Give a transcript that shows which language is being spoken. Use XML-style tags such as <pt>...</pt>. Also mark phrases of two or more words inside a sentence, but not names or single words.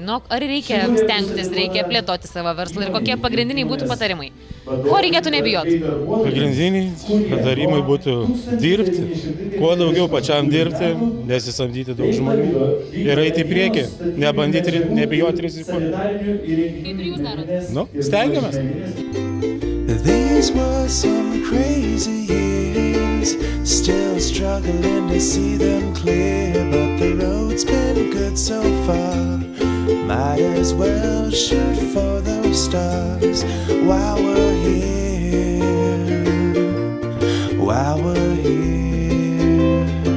<lt>Ar reikia stengtis, reikia plėtoti savo verslą ir kokie pagrindiniai būtų patarimai? Ko reikėtų nebijoti? Pagrindiniai patarimai būtų dirbti, kuo daugiau pačiam dirbti, nesisamdyti daug žmonių ir eiti į priekį, nebandyti, nebijoti rizikuoti. Kaip ir jūs darote? Stengiamės.</lt> <en>These were some crazy years, still struggling to see them clear, but the road's been good so far. Might as well shoot for those stars while we're here, while we're here.</en>